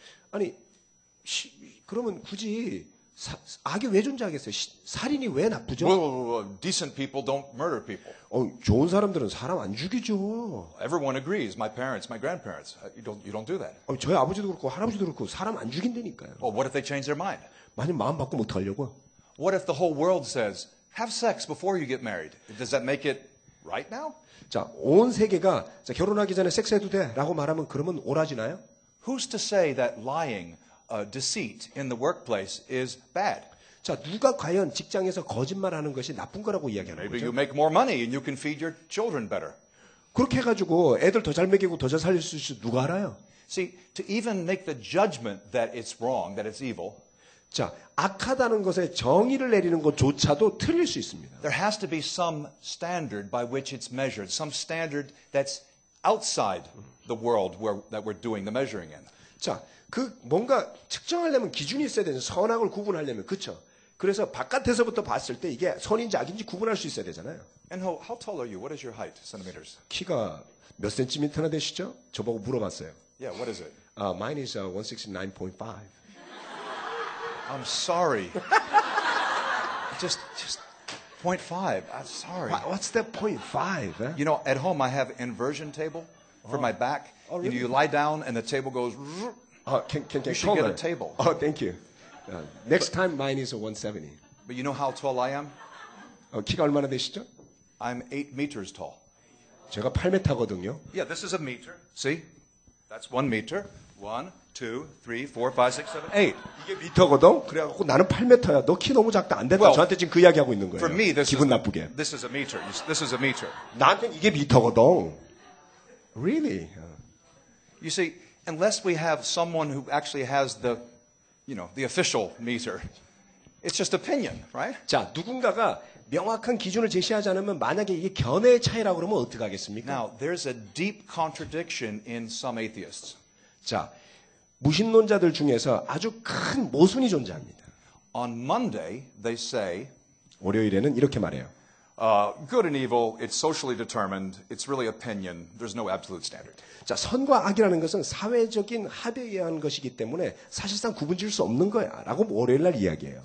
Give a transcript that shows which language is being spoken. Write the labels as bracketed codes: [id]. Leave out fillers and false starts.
[ko] 아니, 그러면 굳이 악이 왜 존재하겠어요? 살인이 왜 나쁘죠? [en] Well, decent people don't murder people. [ko] 좋은 사람들은 사람 안 죽이죠. [en] Everyone agrees. My parents, my grandparents. You don't do that. [ko] 저희 아버지도 그렇고 할아버지도 그렇고 사람 안 죽인다니까요. [en] Well, what if they change their mind? [ko] 만약 마음 바꾸면 어떡하려고요? [en] What if the whole world says Have sex before you get married. Does that make it right now? [ko] 자, 온 세계가 자, 결혼하기 전에 섹스해도 돼라고 말하면 그러면 옳아지나요? [en] Who's to say that lying, deceit in the workplace is bad? [ko] 자, 누가 과연 직장에서 거짓말하는 것이 나쁜 거라고 이야기하는 [en] Maybe [ko] 거죠? [en] you make more money and you can feed your children better. [ko] 그렇게 해가지고 애들 더 잘 먹이고 더 잘 살릴 수 있을지 누가 알아요? [en] See, to even make the judgment that it's wrong, that it's evil, [ko] 자, 악하다는 것에 정의를 내리는 것조차도 틀릴 수 있습니다. [en] there has to be some standard by which it's measured, some standard that's outside the world that we're doing the measuring in. [ko] 자, 그 뭔가 측정하려면 기준이 있어야 되죠. 선악을 구분하려면 그렇죠. 그래서 바깥에서부터 봤을 때 이게 선인지 악인지 구분할 수 있어야 되잖아요. [en] And how tall are you? What is your height, centimeters? [ko] 키가 몇 센티미터나 되시죠? 저보고 물어봤어요. [en] Yeah, what is it? Mine is 169.5. I'm sorry. just 0.5. I'm sorry. What's that 0.5? Eh? You know, at home I have inversion table for my back. Oh, really? You know, you lie down and the table goes. Can You should get a table. Oh, thank you. Next time mine is 170. But you know how tall I am? [ko] 키가 얼마나 되시죠? [en] I'm 8 meters tall. [ko] 제가 8m거든요. [en] Yeah, this is a meter. See? That's 1 meter. 1, 2, 3, 4, 5, 6, 7, 8. [ko] 이게 미터거든? 그래갖고 나는 8m야. 너 키 너무 작다. 안 된다. [en] Well, [ko] 저한테 지금 그 이야기 하고 있는 거예요. [en] For me, [ko] 기분 나쁘게. [en] this is a meter. This is a meter. [ko] 나한테는 이게 미터거든. [en] Really? You see, unless we have someone who actually has the official meter, it's just opinion, right? [ko] 자, 누군가가 명확한 기준을 제시하지 않으면 만약에 이게 견해의 차이라고 그러면 어떻게 하겠습니까? [en] Now, there's a deep contradiction in some atheists. [ko] 자, 무신론자들 중에서 아주 큰 모순이 존재합니다. [en] On Monday, they say, [ko] 월요일에는 이렇게 말해요. [en] good and evil, it's socially determined, it's really opinion, there's no absolute standard. [ko] 자, 선과 악이라는 것은 사회적인 합의에 의한 것이기 때문에 사실상 구분 지을 수 없는 거야. 라고 월요일 날 이야기해요.